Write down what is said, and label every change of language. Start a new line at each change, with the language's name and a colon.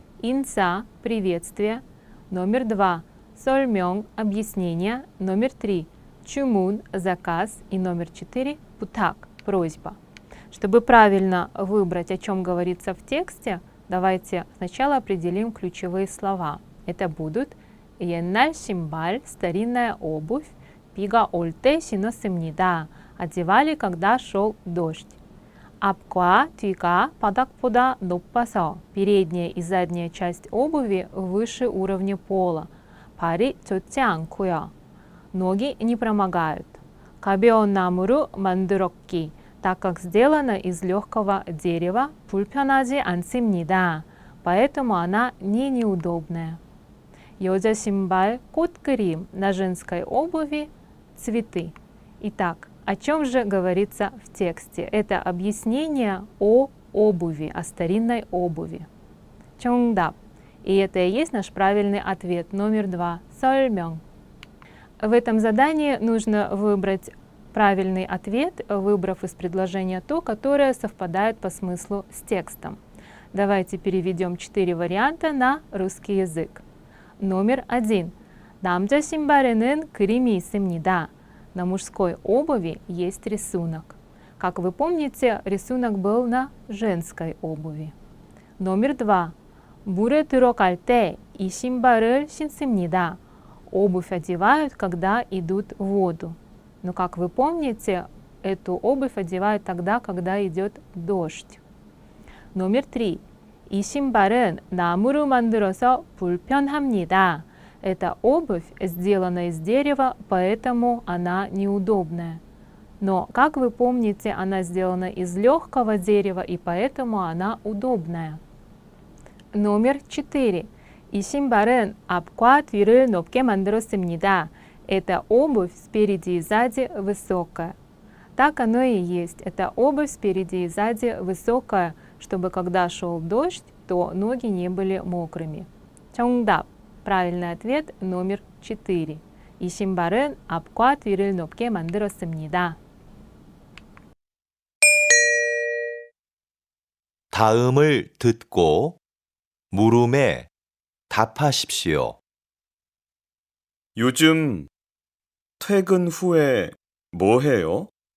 Russian: 인사, приветствие. Номер 2. 설명, объяснение. Номер 3. 주문, заказ. И номер 4. 부탁, просьба. Чтобы правильно выбрать, о чем говорится в тексте, давайте сначала определим ключевые слова. Это будут
Korean: 옛날 신발,
Russian: старинная обувь,
Korean: 비가 올 때 신었습니다.
Russian: одевали, когда шел дождь.
Korean: 앞과 뒤가 바닥보다 높아서,
Russian: передняя и задняя часть обуви выше уровня пола.
Korean: 발이 젖지 않고요.
Russian: ноги не промокают.
Korean: 가벼운 나무로 만들었기,
Russian: так как сделана из легкого дерева,
Korean: 불편하지 않습니다.
Russian: Поэтому она не неудобная.
Korean: 여자 신발, 꽃 그림,
Russian: на женской обуви цветы. Итак, о чем же говорится в тексте? Это объяснение о обуви, о старинной обуви.
Korean: 정답.
Russian: И это и есть наш правильный ответ. Номер 2. 설명. В этом задании нужно выбрать правильный ответ, выбрав из предложения то, которое совпадает по смыслу с текстом. Давайте переведем 4 варианта на русский язык. Номер 1.
Korean: 남자 신발에는 그림이 있습니다.
Russian: На мужской обуви есть рисунок. Как вы помните, рисунок был на женской обуви. Номер 2.
Korean: 물에 들어갈 때 이 신발을 신습니다.
Russian: Обувь одевают, когда идут в воду. Но, как вы помните, эту обувь одевают тогда, когда идет дождь. Номер 3.
Korean: 이 신발은 나무로 만들어서 불편합니다.
Russian: Эта обувь сделана из дерева, поэтому она неудобная. Но, как вы помните, она сделана из легкого дерева, и поэтому она удобная. Номер 4. 이 신발은 앞과 뒤를 높게 만들었습니다. Эта обувь спереди и сзади высокая. Так оно и есть. Эта обувь спереди и сзади высокая, чтобы когда шел дождь, то ноги не были мокрыми.
Korean: 정답.
Russian: правильный ответ номер 4.
Korean: 이 신발은 앞과 뒤를 높게 만들었습니다. 다음을 듣고 물음에 답하십시오. 요즘 퇴근 후에 뭐 해요?